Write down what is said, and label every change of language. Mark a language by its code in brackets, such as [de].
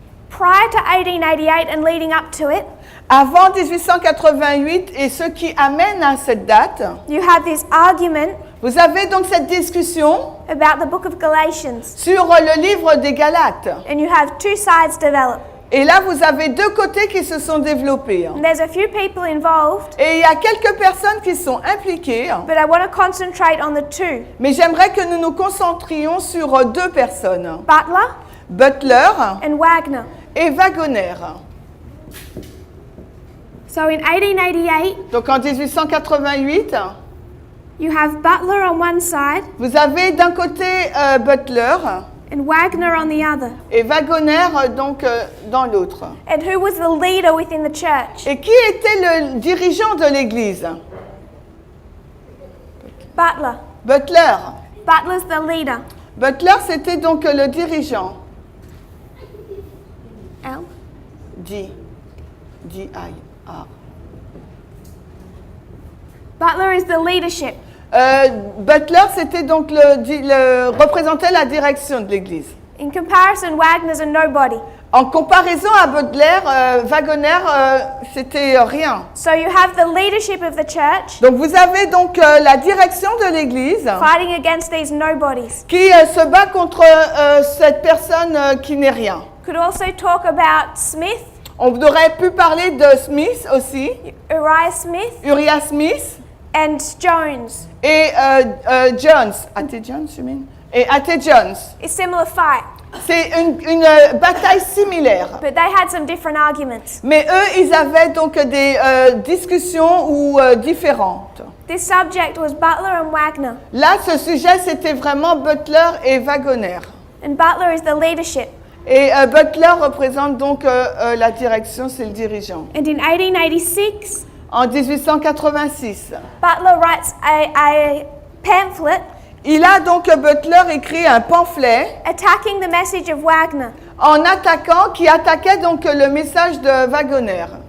[en] Prior to 1888 and leading up to it, [fr] Avant 1888 et ce qui amène à cette date, [en] you have this argument [fr] vous avez donc cette discussion [en] about the book of Galatians. [fr] sur le livre des Galates. [en] And you have two sides developed. [fr] Et là, vous avez deux côtés qui se sont développés. [en] And there's a few people involved, [fr] Et il y a quelques personnes qui sont impliquées, [en] but I want to concentrate on the two. [fr] mais j'aimerais que nous nous concentrions sur deux personnes, [en] Butler [fr] Butler [en] and Wagner. [fr] et Wagoner. [en] So in 1888, [fr] Donc en 1888, [en] You have Butler on one side [fr] Vous avez d'un côté Butler [en] and Wagner on the other. [fr] et Wagoner dans l'autre. [en] And who was the leader within the church? [fr] Et qui était le dirigeant de l'Église? [en] Butler. [fr] Butler. [en] Butler's the leader. [fr] Butler, c'était donc le dirigeant. L. D-I-R. [en] Butler is the leadership. [fr] Butler, c'était donc représentait la direction de l'Église. [en] In comparison, Wagner's a nobody. [fr] En comparaison à Butler, Wagoner, c'était rien. [en] So you have the leadership of the church [fr] Donc vous avez donc la direction de l'Église [en] fighting against these nobodies. [fr] qui se bat contre cette personne qui n'est rien. [en] Could also talk about Smith, [fr] On aurait pu parler de Smith aussi, [en] Uriah Smith, [fr] Uriah Smith [en] and Jones. [fr] et Jones. [en] A.T. Jones, you mean? [fr] Et A.T. Jones. [en] It's similar fight, [fr] C'est une bataille similaire. [en] but they had some different arguments. [fr] Mais eux, ils avaient donc des discussions différentes. [en] This subject was Butler and Wagner, [fr] Là, ce sujet, c'était vraiment Butler et Wagoner. [en] and Butler is the leadership. [fr] Et Butler représente donc la direction, c'est le dirigeant. [en] And in 1886, [fr] En 1886, [en] Butler writes a pamphlet [fr] il a donc Butler écrit un pamphlet [en] attacking the message of Wagner. [fr] qui attaquait donc le message de Wagoner.